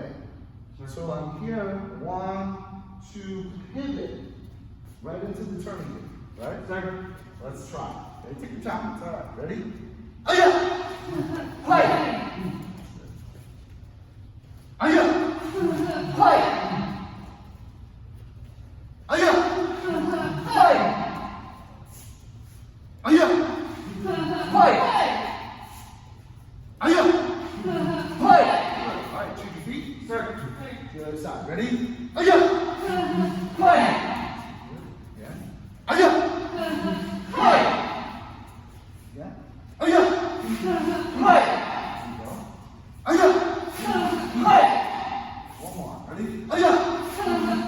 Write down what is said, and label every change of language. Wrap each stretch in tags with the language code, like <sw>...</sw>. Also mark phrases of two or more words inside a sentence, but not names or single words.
<en>So I'm here, 1, 2, pivot, right into the turning kick, right? Sir. Let's try. Okay, take your time. It's all right. Ready? Oh yeah! Hi! Oh yeah! Hi! Aya! Hi! Aya! Hi! Aya! Hi! All right, change your feet. Sir. To the other side. Ready? Aya! Hi! Yeah. Aya! Hi! Yeah. Aya! Hi! Aya! Hi! One more. Ready? Aya!</en>